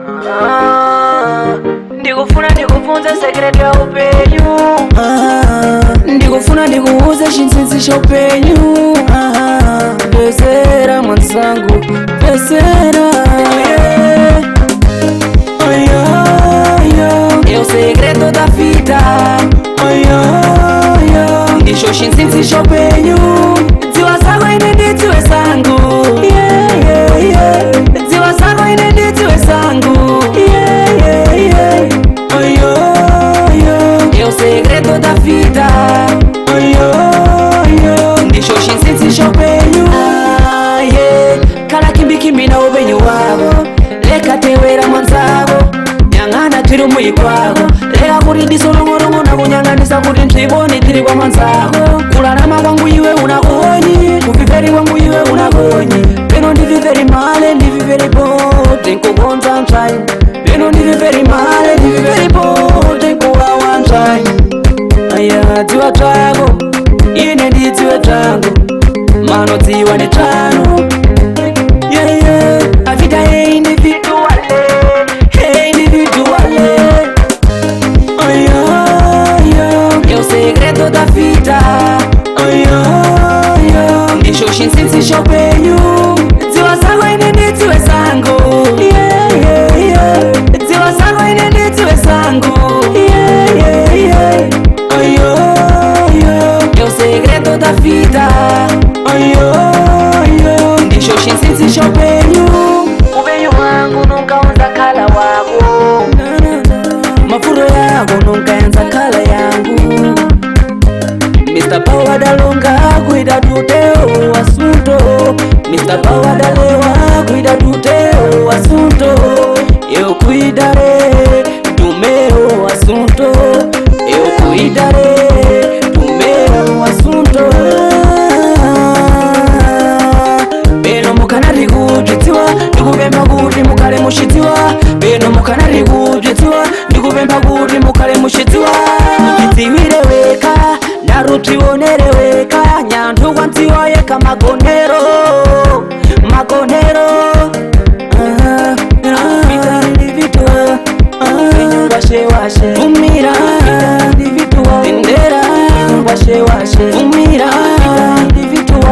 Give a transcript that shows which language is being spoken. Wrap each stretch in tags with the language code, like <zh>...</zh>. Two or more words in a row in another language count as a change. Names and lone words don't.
<ny>Ndikufuna ndikufunze secret ya upenyu. Ndikufuna ndikuuze chinsinsi cha upenyu. Besera mwansangu, besera.</ny> <pt>É o segredo da vida.</pt> <ny>Ndicho chinsinsi cha upenyu. Dziwa zako ine ndidziwe zangu. Dziwa zako ine ndidziwe zangu.</ny> <pt>É o segredo da vida.</pt> <ny>Ndicho chinsinsi cha upenyu. Kala kimbikimbi na upenyu wako. Leka tewera mwanzako. Nyang'ana tiri muyi kwako. Leka kuti disolongolongo na kunyanganisa kuti msiboni tiri kwa mwanzako. Kulalama kwangu iwe unakonyi, kuviveri kwangu iwe unakonyi. Peno ndiviveri male, ndiviveri pote nkukonza mchai. Peno ndiviveri male, ndiviveri pote nkuwawa mchai. Aya dziwa tako, ine ndidziwe tango. Mano dziwa ni tano.</ny> <pt>A vida é individual. É o segredo da vida.</pt> <ny>Ndicho chinsinsi cha upenyu. Dziwa zako ine ndidziwe zangu. Dziwa zako ine ndidziwe zangu.</ny> <pt>É o segredo da vida.</pt> <ny>Ndicho chinsinsi cha upenyu. Upenyu wangu nunca uza kala wako. Mafuro yako nunca yanza kala yangu.</ny> <en>Mr.</en> <ny>Power dalonga kuida tuteo asunto.</ny> <en>Mr.</en> <ny>Power dalewa kuida tuteo asunto.</ny> <pt>Eu cuidaré do meu assunto. Eu cuidaré do meu assunto.</pt> <ny>Beno mukanari kudzitiwa ndikupemba kuti mukale mushitiwa. Beno mukanari kudzitiwa ndikupemba kuti mukale mushitiwa. Tidziwire weka narutionere weka. Nyanthu kwanziwa yeka magonero. Washe umira individual. Tendera washe umira individual.</ny>